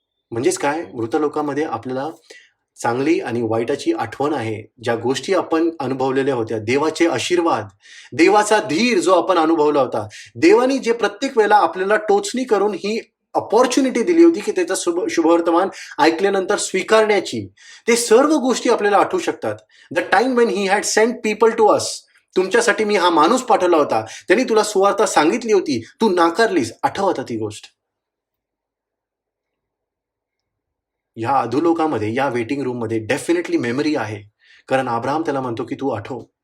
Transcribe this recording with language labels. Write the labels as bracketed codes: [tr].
[mr] म्हणजेच काय, मृत लोकांमध्ये आपल्याला चांगली आणि वाईटाची आठवण आहे. ज्या गोष्टी आपण अनुभवलेल्या होत्या, देवाचे आशीर्वाद, देवाचा धीर जो आपण अनुभवला होता, देवानी जे प्रत्येक वेळेला आपल्याला टोचणी करून ही अपॉर्च्युनिटी दिली होती की त्याचा शुभवर्तमान ऐकल्यानंतर स्वीकारण्याची, ते सर्व गोष्टी आपल्याला आठवू शकतात. [en] The time when he had sent people to us. [mr] तुमच्यासाठी मी हा माणूस पाठवला होता, त्यांनी तुला सुवार्ता सांगितली होती, तू नाकारलीस. आठवत ती गोष्ट. या अधोलोकामध्ये, या वेटिंग रूम मध्ये डेफिनेटली मेमरी आहे. कारण अब्राहम त्याला म्हणतो की तू आठव.